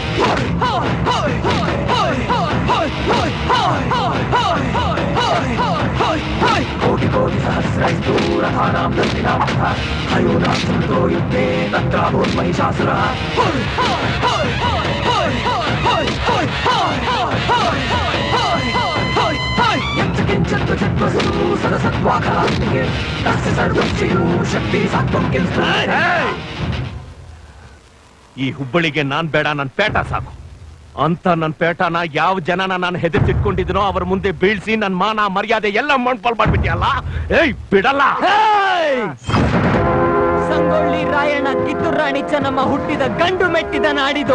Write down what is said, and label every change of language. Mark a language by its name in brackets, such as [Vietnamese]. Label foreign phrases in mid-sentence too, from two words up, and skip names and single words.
[Sanskrit] कोटि कोटि सहस्रैस्तु रथानां दन्तिनां तथा हयोनां समृतो युद्धे तत्राभून्महिषासुरः यच्च किञ्चित् त्वचित्वस्तु सदसत्त्वाखलात्मिके तस्य सर्वस्यैव शक्ति सात्वं किन्तु [Kannada] ಈ ಹುಬ್ಬಳ್ಳಿಗೆ ನಾನ್ ಬೇಡ, ನನ್ ಪೇಟ ಸಾಕು ಅಂತ ನನ್ ಪೇಟನ ಯಾವ ಜನನ ನಾನು ಹೆದರ್ಸಿಟ್ಕೊಂಡಿದ್ದೀನೋ ಅವ್ರ ಮುಂದೆ ಬೀಳ್ಸಿ ನನ್ ಮಾನ ಮರ್ಯಾದೆ ಎಲ್ಲ ಮಣ್ಪಾಲ್ ಮಾಡ್ಬಿಟ್ಟಿಯಲ್ಲ. ಏಯ್ ಬಿಡಲ್ಲ. ಸಂಗೊಳ್ಳಿ ರಾಯಣ್ಣ ಕಿತ್ತೂರು ರಾಣಿ ಚೆನ್ನಮ್ಮ ಹುಟ್ಟಿದ ಗಂಡು ಮೆಟ್ಟಿದ ನಾಡಿದು.